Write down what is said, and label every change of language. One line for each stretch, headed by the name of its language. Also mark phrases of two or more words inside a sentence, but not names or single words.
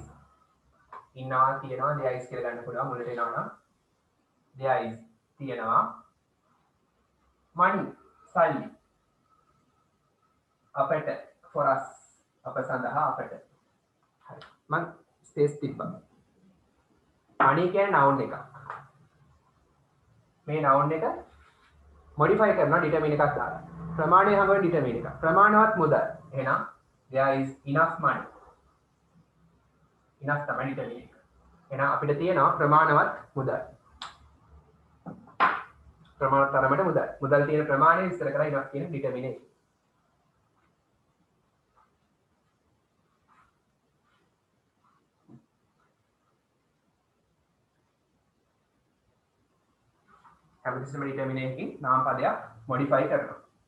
Sinhala: ඉන්නවා තියෙනවා
English: there is
Sinhala: කියලා ගන්න පුළුවන්. මුලට එනවා නම්
English: there is
Sinhala: තියෙනවා. money සල්ලි. අපට
English: for us
Sinhala: අප සඳහා අපට. හරි. මම ස්පේස් තිබ්බා. money කියන්නේ noun එකක්. මේ noun එක modify කරනවා determine එකක් දාලා. ප්‍රමාණය හඟවන determine එකක්. ප්‍රමාණවත් මුදල්. එහෙනම්
English: there is enough money.
Sinhala: enough තමයි determine එක. එහෙනම් අපිට තියෙනවා ප්‍රමාණවත් මුදල්. ප්‍රමාණවත් තරමට මුදල්. මුදල් තියෙන ප්‍රමාණය විස්තර කරලා enough කියන determine එක. හැමතිස්සෙම determine එකකින් නාම පදයක් modify කරනවා.